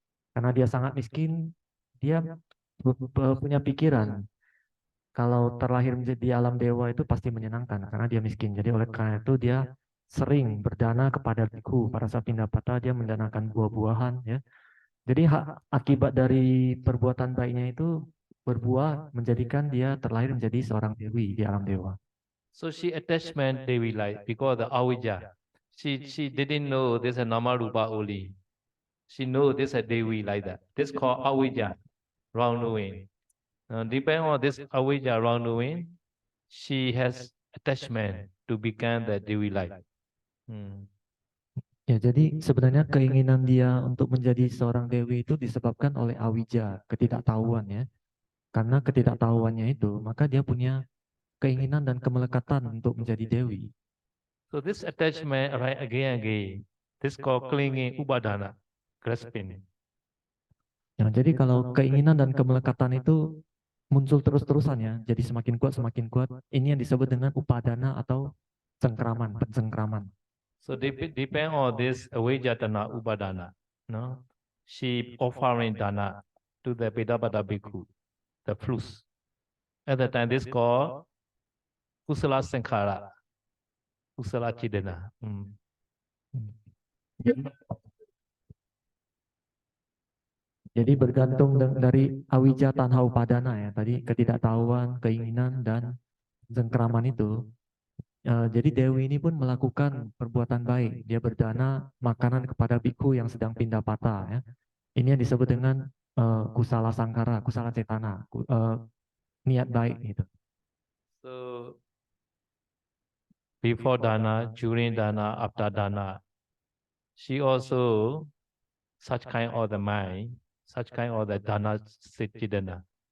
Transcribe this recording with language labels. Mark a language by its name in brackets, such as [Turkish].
[Indonesian] Karena dia sangat miskin, dia punya pikiran kalau terlahir menjadi alam dewa itu pasti menyenangkan karena dia miskin. Jadi oleh karena itu dia sering berdana kepada biku. Pada saat Pindapata dia mendanakan buah-buahan ya. Jadi akibat dari perbuatan baiknya itu berbuah menjadikan dia terlahir menjadi seorang dewi di alam dewa. [English] So she attachment Devi like because the Avijja. She didn't know this is Nama Rupa only. She know this is Devi like that. This called Avijja, wrongdoing. Depending on this Avijja wrongdoing, she has attachment to become the Devi like. [Indonesian] Ya, jadi sebenarnya keinginan dia untuk menjadi seorang dewi itu disebabkan oleh awija, ketidaktahuan ya. Karena ketidaktahuannya itu, maka dia punya keinginan dan kemelekatan untuk menjadi dewi. [English] So this attachment right again and again. This called clinging upadana, grasping. [Indonesian] Ya, jadi kalau keinginan dan kemelekatan itu muncul terus-terusan ya, jadi semakin kuat, ini yang disebut dengan upadana atau cengkraman, pencengkraman. [English] So depend on this avijjatana upadana. No, she offering dana to the Vedabada bhikkhu, the fruits. At the time, this called kusala sankhara, kusala chidana. [Indonesian] Jadi bergantung dari awija tanha upadana ya, tadi ketidaktahuan, keinginan, dan cengkraman itu. Jadi Dewi ini pun melakukan perbuatan baik. Dia berdana makanan kepada biku yang sedang pindapata ya. Ini yang disebut dengan kusala sangkara, kusala cetana, niat baik gitu. [English] So before dana, during dana, after dana, she also such kind of the mind, such kind of the dana chidana.